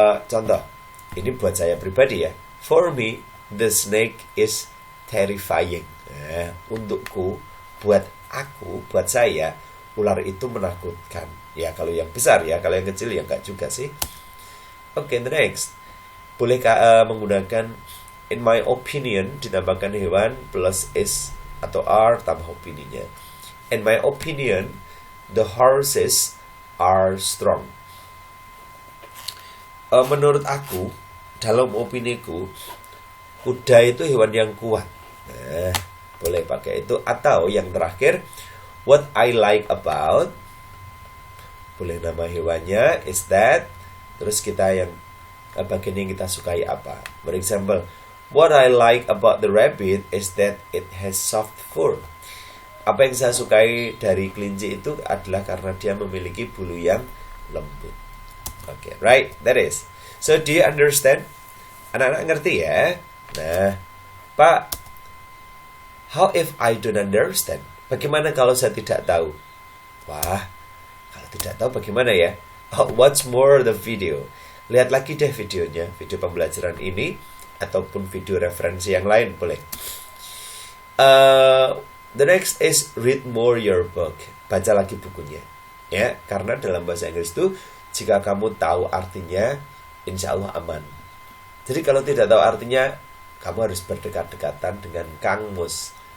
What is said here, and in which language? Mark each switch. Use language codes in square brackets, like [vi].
[id] Contoh, ini buat saya pribadi ya. [en] For me, the snake is terrifying. [id] Nah, untukku, buat saya, ular itu menakutkan. Ya, kalau yang besar ya, kalau yang kecil ya enggak juga sih. [en] Oke, the next. [id] Bolehkah menggunakan [en] in my opinion [id] ditambahkan hewan plus is atau are tambah opininya. [en] In my opinion, the horses are strong. [id] Menurut aku, dalam opiniku, kuda itu hewan yang kuat. Nah, boleh pakai itu. Atau yang terakhir, [en] what I like about, [id] boleh nama hewannya [en] is that, [id] terus kita yang bagian yang kita sukai apa. [en] For example, what I like about the rabbit is that it has soft fur. [id] Apa yang saya sukai dari kelinci itu adalah karena dia memiliki bulu yang lembut. [en] Okay, right? That is. So, do you understand? [id] Anak-anak ngerti ya? [en] Nah, Pak, how if I don't understand? [id] Bagaimana kalau saya tidak tahu? Wah, kalau tidak tahu bagaimana ya? [en] Watch more the video. [id] Lihat lagi deh videonya, video pembelajaran ini, ataupun video referensi yang lain boleh. [en] The next is read more your book. [id] Baca lagi bukunya. Ya, karena dalam bahasa Inggris itu, jika kamu tahu artinya, insya Allah aman. Jadi kalau tidak tahu artinya, kamu harus berdekat-dekatan dengan Kang Mus.